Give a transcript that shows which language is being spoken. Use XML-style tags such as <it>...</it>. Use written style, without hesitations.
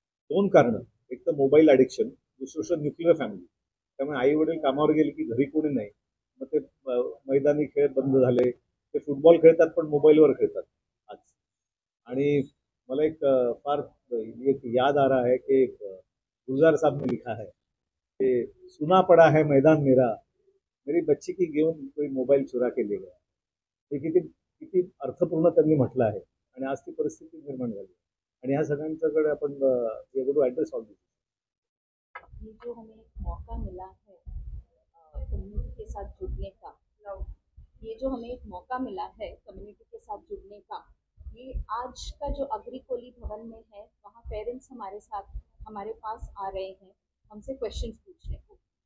<mr>दोन कारणं, एक तर मोबाईल ॲडिक्शन, दुसरं न्यूक्लिअर फॅमिली. त्यामुळे आई वडील कामावर गेले की घरी कोणी नाही, मग ते मैदानी खेळ बंद झाले. ते फुटबॉल खेळतात पण मोबाईलवर खेळतात आज. आणि मला एक फार एक</mr> <hi>याद आ रहा है कि गुलजार साहब ने लिखा है कि सुना पड़ा है मैदान मेरा, मेरी बच्ची की घेऊन कोई मोबाईल चुरा के ले गया.</hi> <mr>हे किती किती अर्थपूर्ण त्यांनी म्हटलं आहे आणि आज ती परिस्थिती निर्माण झाली आणि ह्या सगळ्यांच्याकडे आपण</mr> <en>Address all this.</en> <hi>ये जो हमें मौका मिला है कम्युनिटी के साथ जुड़ने का, ये जो हमें एक मौका मिला है कम्युनिटी के साथ जुड़ने का, ये आज का जो अग्रिकोली भवन में है वहाँ पेरेंट्स हमारे साथ हमारे पास आ रहे हैं हमसे क्वेश्चन पूछने को.</hi>